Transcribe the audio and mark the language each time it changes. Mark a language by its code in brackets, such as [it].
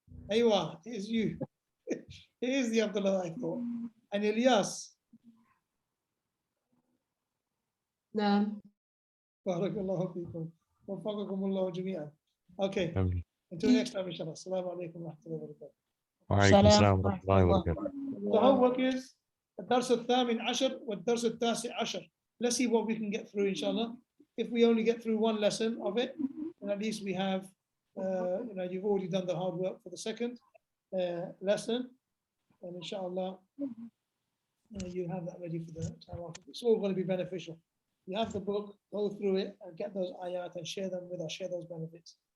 [en] Aywa, here's you. Here's the Abdullah I thought. And Ilyas. [ar] نعم. Barakallahu feekum. Wafaqakumullahu jami'an. [en] Okay, until next time, inshallah. [ar] Assalamu alaikum wa rahmatullahi wa barakatuh. وعليكم السلام ورحمة الله وبركاته. [en] The homework is [ar] الدرس الثامن عشر والدرس التاسع عشر. [en] Let's see what we can get through, inshallah. If we only get through one lesson of it, then at least we have, you know, you've already done the hard work for the second lesson, and inshallah, you have that ready for the time after. It's all going to be beneficial. You have the book, go through it and get those ayat and share them with us, share those benefits.